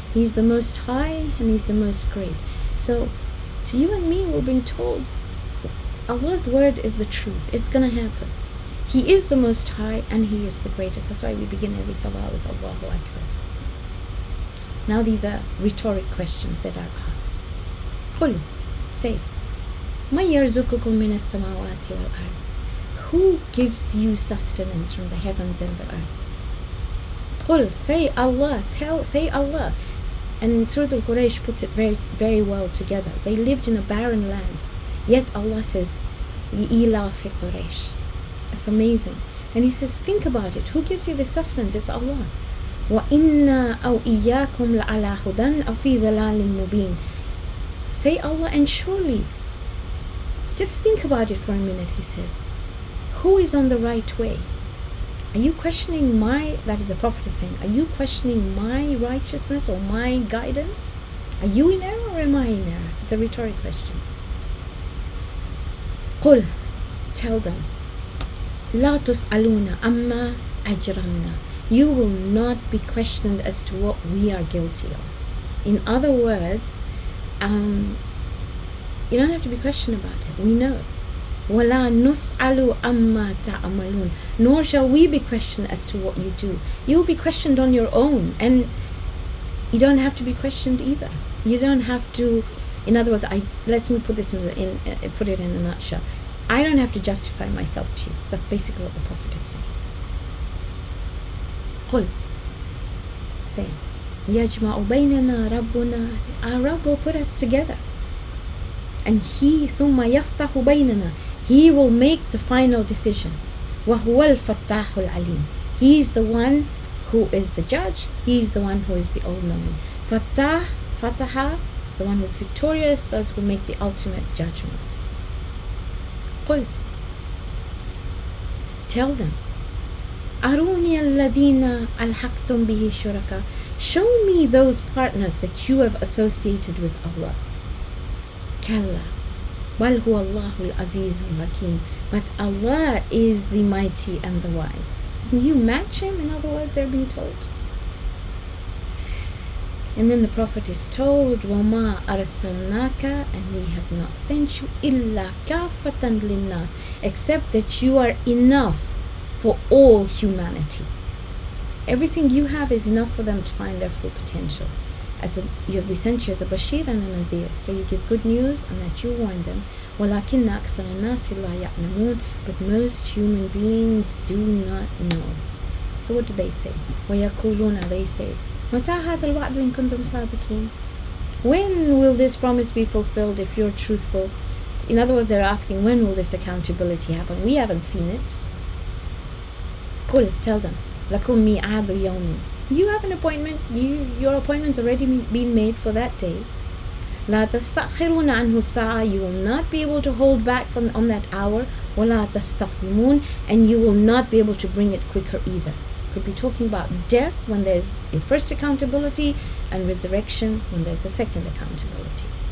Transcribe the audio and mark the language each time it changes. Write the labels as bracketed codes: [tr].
[en] He's the most high and he's the most great. So to you and me, we're being told Allah's word is the truth. It's going to happen. He is the most high and he is the greatest. That's why we begin every Sabah with Allahu Akbar. Now these are rhetoric questions that are asked. [ar] قل, say, ما يرزقكم من السماوات والأرض. [en] Who gives you sustenance from the heavens and the earth? قل, say Allah, say Allah. And Surah Al-Quraysh puts it very, very well together. They lived in a barren land, yet Allah says, [ar] لإلاف قريش. [en] It's amazing. And He says, think about it. Who gives you the sustenance? It's Allah. [ar] وَإِنَّا أَوْ إِيَّاكُمْ لَعَلَى هُدًى أَوْ فِي ضَلَالٍ مُبِينٍ. [en] Say Allah, and surely, just think about it for a minute, He says. Who is on the right way? Are you questioning that is the Prophet is saying, are you questioning my righteousness or my guidance? Are you in error or am I in error? It's a rhetoric question. [ar] قل, [en] tell them, [ar] لا تسألون أما أجرمنا. [en] You will not be questioned as to what we are guilty of. In other words, you don't have to be questioned about it. We know. [ar] وَلَا نُسْأَلُ أَمَّا تَعْمَلُونَ. [en] Nor shall we be questioned as to what you do. You will be questioned on your own, and you don't have to be questioned either. You don't have to. In other words, let me put this put it in a nutshell. I don't have to justify myself to you. That's basically what the Prophet is saying. [ar] قل, say, يَجْمَعُ بَيْنَنَا رَبُّنَا. [en] Our Rabb will put us together. And He [ar] ثُمَّ يَفْتَحُ بَيْنَنَا. [en] He will make the final decision. [ar] وَهُوَ الْفَتَّاحُ الْعَلِيمُ. [en] He is the one who is the judge. He is the one who is the all-knowing. Fattah, Fataha, the one who is victorious, those who make the ultimate judgment. [ar] قل, [en] tell them, [ar] أروني الذين ألحقتم به شركاء. [en] Show me those partners that you have associated with Allah. [ar] كلا بل هو الله العزيز الحكيم. [en] But Allah is the mighty and the wise. Can you match Him? In other words, they're being told. And then the Prophet is told, [ar] وَمَا أَرْسَلْنَاكَ, [en] and we have not sent you, [ar] إِلَّا كَافَةً لِلنَّاسِ, [en] except that you are enough for all humanity. Everything you have is enough for them to find their full potential. You have been sent you as a Bashir and a Nazir, so you give good news and that you warn them. [ar] وَلَكِنَّ أَكْثَرَ النَّاسِ لَا يَعْلَمُونَ. [en] But most human beings do not know. So what do they say? [ar] وَيَقُولُونَ, [en] they say, [ar] مَتَى هَذَا الْوَعْدُ إِن كُنتُمْ صَادِقِينَ. [en] When will this promise be fulfilled if you're truthful? In other words, they're asking, when will this accountability happen? We haven't seen it. [ar] قُلْ, [en] tell them, [ar] لَكُمْ مِيعَادُ يَوْمٍ. [en] You have an appointment. Your appointment's already been made for that day. [ar] لا تستأخرون عنه الساعة. [en] You will not be able to hold back on that hour. [ar] ولا تستقدمون. [en] And you will not be able to bring it quicker either. Could be talking about death when there's a first accountability, and resurrection when there's a second accountability.